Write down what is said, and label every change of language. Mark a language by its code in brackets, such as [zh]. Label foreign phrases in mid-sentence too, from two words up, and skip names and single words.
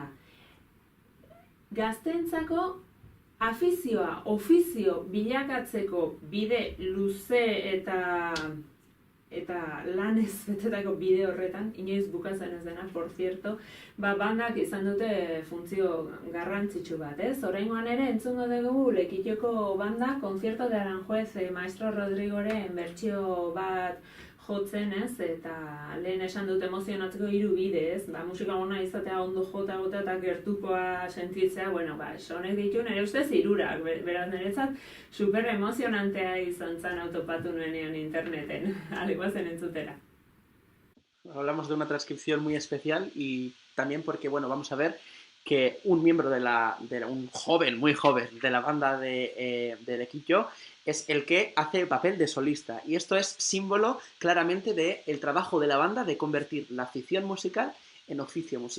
[eu] Gazteentzako afizioa, ofizio bilakatzeko bide luze eta lanez betetako bide horretan, inoiz bukatzen ez dena, [es] por cierto, [eu] bandak izan dute funtzio garrantzitsu bat, ez? Oraingoan ere entzungo dugu Lekitioko banda, Concierto de Aranjuez, Maestro Rodrigoren bertsio bat jotzen, ez? Eta lehen esan dut emozionatzeko 3 bide, ez? Musika ona izatea, ondo jota eta gertukoa sentitzea, bueno, honek ditu nire ustez 3, beraz niretzat super emozionantea izan zen autopatu nuenean interneten, alegoazen entzutera. [es] Hablamos de una transcripción muy especial y también porque, bueno, vamos a ver que un miembro un joven, muy joven, de la banda de Lekitio es el que hace el papel de solista. Y esto es símbolo claramente del trabajo de la banda de convertir la afición musical en oficio musical.